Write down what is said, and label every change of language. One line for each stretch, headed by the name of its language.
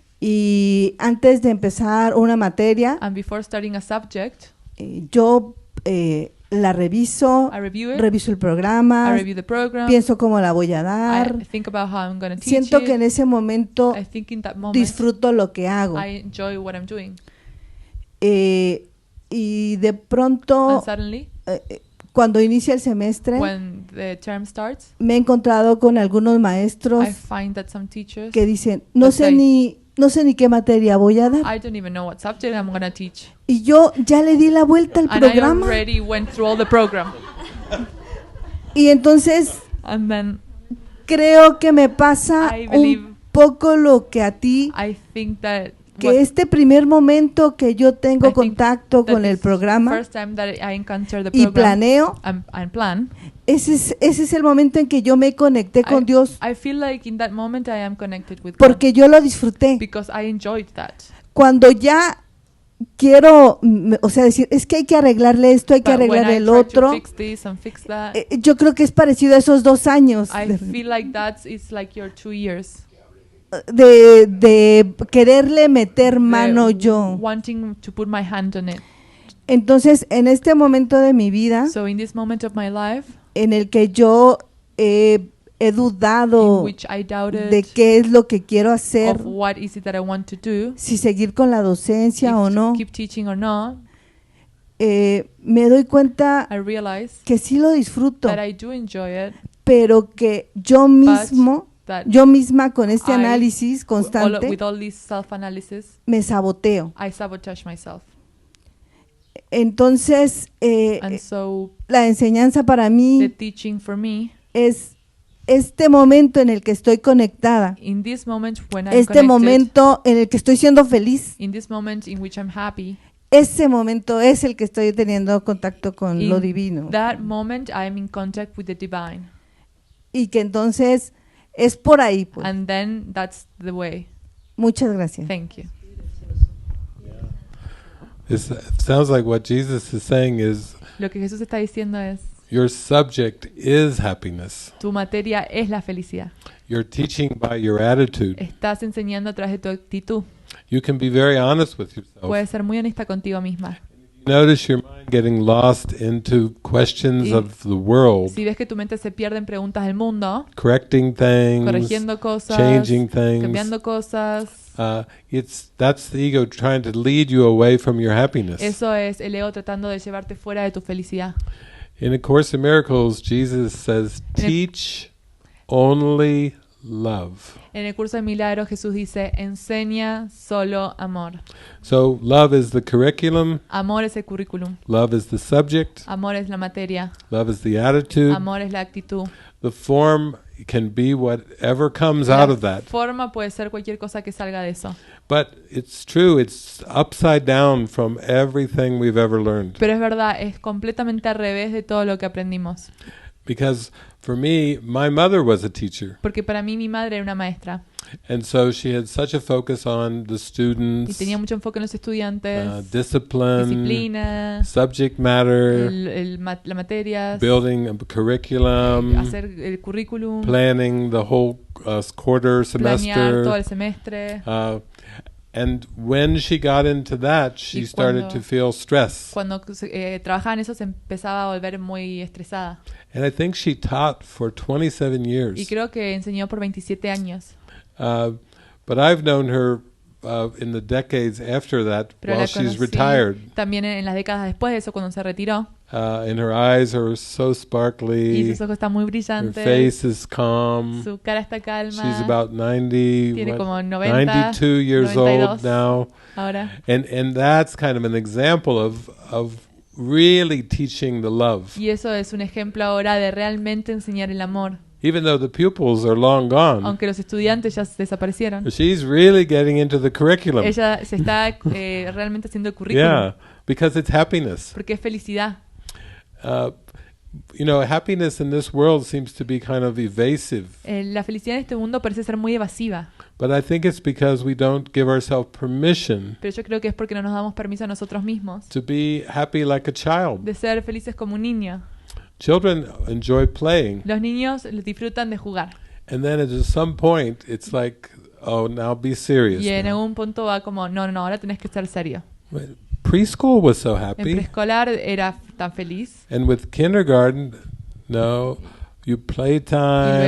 Spanish: y antes de empezar una materia,
English: and before starting a subject,
Spanish: yo la reviso,
English: I review it.
Spanish: reviso el
English: I
Spanish: programa,
English: review the program.
Spanish: pienso cómo la voy a dar.
English: I think about how I'm going to teach
Spanish: Siento
English: it.
Spanish: que en ese momento
English: I think in that moment,
Spanish: disfruto lo que hago.
English: I enjoy what I'm doing.
Spanish: Y de pronto,
English: And suddenly,
Spanish: cuando inicia el semestre,
English: when the term starts,
Spanish: me he encontrado con algunos maestros
English: I find that some teachers,
Spanish: que dicen, no sé ni qué materia voy a dar.
English: I don't even know what subject I'm going to teach.
Spanish: Y yo ya le di la vuelta al
English: And I
Spanish: programa.
English: already went through all the program.
Spanish: Y entonces
English: And then
Spanish: creo que me pasa
English: I believe-
Spanish: un poco lo que a ti,
English: I think that
Spanish: que este primer momento que yo tengo
English: I think
Spanish: contacto
English: that
Spanish: con el
English: this
Spanish: programa
English: first time that I encounter the
Spanish: y
English: program
Spanish: planeo,
English: and plan,
Spanish: ese es el momento en que yo me conecté con Dios,
English: I feel like in that moment I am connected with God
Spanish: porque yo lo disfruté.
English: because I enjoyed that.
Spanish: Cuando ya quiero, o sea, decir, es que hay que arreglarle esto, hay que
English: But when
Spanish: arreglarle
English: I
Spanish: el
English: try to
Spanish: otro,
English: fix this and fix that,
Spanish: yo creo que es parecido a esos 2 años
English: I feel like it's like your 2 years.
Spanish: de quererle meter mano
English: The
Spanish: yo.
English: wanting to put my hand on it.
Spanish: Entonces, en este momento de mi vida,
English: So in this moment of my life,
Spanish: en el que yo he
English: in
Spanish: dudado
English: which I doubted
Spanish: de qué es lo que quiero hacer,
English: of what is it that I want to do,
Spanish: si seguir con la docencia
English: if
Spanish: o
English: to
Spanish: no,
English: keep teaching or not,
Spanish: me doy cuenta
English: I realize
Spanish: que sí lo disfruto,
English: that I do enjoy it,
Spanish: pero que yo
English: that
Spanish: misma con este
English: I,
Spanish: análisis constante
English: with all this self-analysis,
Spanish: me saboteo.
English: I sabotage myself.
Spanish: Entonces,
English: And so
Spanish: la enseñanza para
English: the
Spanish: mí
English: teaching for me,
Spanish: es este momento en el que estoy conectada,
English: in this moment when I'm
Spanish: este
English: connected,
Spanish: momento en el que estoy siendo feliz,
English: in this moment in which I'm happy,
Spanish: ese momento es el que estoy teniendo contacto con lo
English: in
Spanish: divino.
English: that moment I'm in contact with the divine.
Spanish: Y que entonces es por ahí, pues.
English: And then that's the way.
Spanish: Muchas gracias.
English: Thank you. It sounds like what Jesus is saying is
Spanish: Lo que Jesús está diciendo es,
English: your subject is happiness.
Spanish: tu materia es la felicidad.
English: You're teaching by your attitude.
Spanish: Estás enseñando a través de tu actitud.
English: You can be very honest with yourself.
Spanish: Puedes ser muy honesta contigo misma.
English: You notice your mind getting lost into questions
Spanish: Y
English: of the world,
Spanish: si ves que tu mente se pierde en preguntas del mundo,
English: correcting things,
Spanish: corrigiendo cosas,
English: changing things.
Spanish: cambiando cosas,
English: That's the ego trying to lead you away from your happiness.
Spanish: eso es el ego tratando de llevarte fuera de tu felicidad.
English: In A Course in Miracles, Jesus says,
Spanish: En el-
English: teach only love.
Spanish: En el curso de Milagros Jesús dice, enseña solo amor.
English: So love is the curriculum,
Spanish: Amor es el currículum.
English: love is the subject,
Spanish: Amor es la materia.
English: love is the attitude.
Spanish: Amor es la actitud.
English: The form can be whatever comes
Spanish: La
English: out of that.
Spanish: forma puede ser cualquier cosa que salga de eso.
English: But it's true, it's upside down from everything we've ever learned.
Spanish: Pero es verdad, es completamente al revés de todo lo que aprendimos.
English: Because for me, my mother was a teacher.
Spanish: Porque para mí mi madre era una maestra.
English: And so she had such a focus on the
Spanish: Y
English: students,
Spanish: tenía mucho enfoque en los estudiantes.
English: discipline,
Spanish: Disciplina.
English: subject matter,
Spanish: La materia.
English: building a curriculum,
Spanish: Hacer el currículum.
English: planning the whole quarter
Spanish: Planear todo
English: semester.
Spanish: el semestre.
English: And when she got into that, she started to feel stress.
Spanish: Cuando trabajaba en eso se empezaba a volver muy estresada.
English: And I think she taught for 27
Spanish: Y
English: years.
Spanish: creo que enseñó por 27 años.
English: But I've known her in the decades after that,
Spanish: Pero
English: while
Spanish: la
English: she's
Spanish: conocí
English: retired.
Spanish: también en las décadas después de eso, cuando se retiró.
English: And her eyes are so
Spanish: Y
English: sparkly.
Spanish: sus ojos están muy
English: Her
Spanish: brillantes.
English: face is calm.
Spanish: Su cara está calma.
English: She's about 90,
Spanish: Tiene como
English: 92 years
Spanish: 92
English: old now.
Spanish: Ahora.
English: And that's kind of an example of really teaching the love.
Spanish: Y eso es un ejemplo ahora de realmente enseñar el amor.
English: Even though the pupils are long gone,
Spanish: Aunque los estudiantes ya desaparecieron.
English: she's really getting into the curriculum.
Spanish: Ella se está realmente haciendo el currículum.
English: Yeah, because it's happiness.
Spanish: Porque es felicidad.
English: You know, happiness in this world seems to be kind of evasive.
Spanish: La felicidad en este mundo parece ser muy evasiva.
English: But I think it's because we don't give ourselves permission
Spanish: Pero yo creo que es porque no nos damos permiso a nosotros mismos
English: to be happy like a child.
Spanish: de ser felices como un niño.
English: Children enjoy playing,
Spanish: Los niños disfrutan de jugar.
English: and then at some point it's like, oh, now be serious.
Spanish: Y en
English: now.
Spanish: algún punto va como, no, ahora tenés que ser serio.
English: Preschool was so
Spanish: En
English: happy,
Spanish: preescolar era tan feliz.
English: and with kindergarten, no, you play time,